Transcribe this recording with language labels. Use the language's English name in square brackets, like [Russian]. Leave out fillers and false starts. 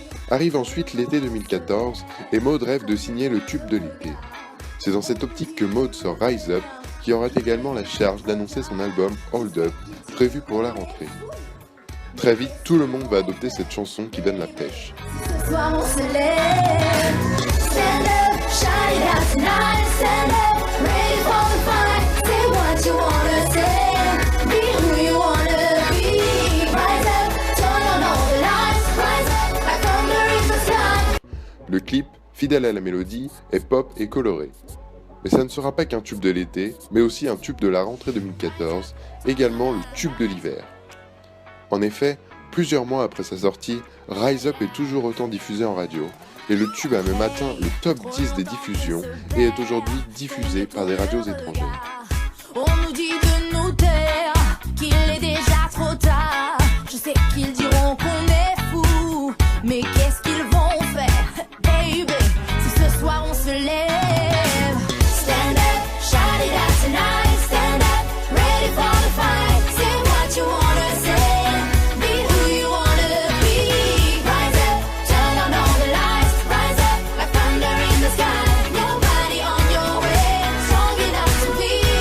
[French] Arrive ensuite l'été 2014 et Maud rêve de signer le tube de l'été. C'est dans cette optique que Maud sort Rise Up, qui aura également la charge d'annoncer son album Hold Up, prévu pour la rentrée. Très vite, tout le monde va adopter cette chanson qui donne la pêche. Ce soir on se lève. [English] Stand up, shine it out tonight. Stand up, ready for the fight. Say what you wanna say. Be who you wanna be. Rise up, turn on all the lights. Rise up, like thunder in the sky. [French] Le clip, fidèle à la mélodie, est pop et coloré. Mais ça ne sera pas qu'un tube de l'été, mais aussi un tube de la rentrée 2014, également le tube de l'hiver. En effet, plusieurs mois après sa sortie, Rise Up est toujours autant diffusé en radio, et le tube a même atteint le top 10 des diffusions et est aujourd'hui diffusé par des radios étrangères. On nous dit de nous taire, qu'il est déjà trop tard. Je sais qu'ils diront qu'on est fou, mais qu'est-ce qu'ils vont faire, baby, si ce soir on se lève. [English] Stand up, shout it out tonight. Stand up, ready for the fight. Say what you wanna say. Be who you wanna be. Rise up, turn on all the lights. Rise up, like thunder in the sky. Nobody on your way, strong enough to be.